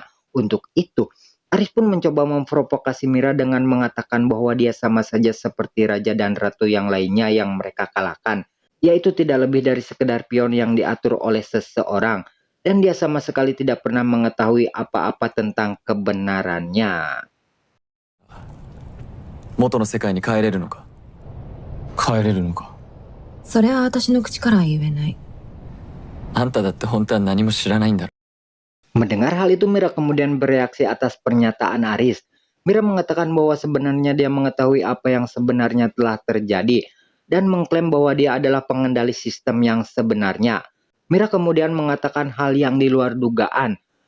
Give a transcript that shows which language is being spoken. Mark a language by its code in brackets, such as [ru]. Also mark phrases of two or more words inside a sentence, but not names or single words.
[id] Untuk itu, Aris pun mencoba memprovokasi Mira dengan mengatakan bahwa dia sama saja seperti Raja dan Ratu yang lainnya yang mereka kalahkan, yaitu tidak lebih dari sekedar pion yang diatur oleh seseorang, dan dia sama sekali tidak pernah mengetahui apa-apa tentang kebenarannya. [ja] 元の世界に帰れるのか。帰れるのか。それは私の口からは言えない。あんただって本当は何も知らないんだろ。 [id] Mendengar hal itu, Mira kemudian bereaksi atas pernyataan Aris. Mira mengatakan bahwa sebenarnya dia mengetahui apa yang sebenarnya telah terjadi dan mengklaim bahwa dia adalah pengendali sistem yang sebenarnya. Mira kemudian mengatakan hal yang di luar dugaan.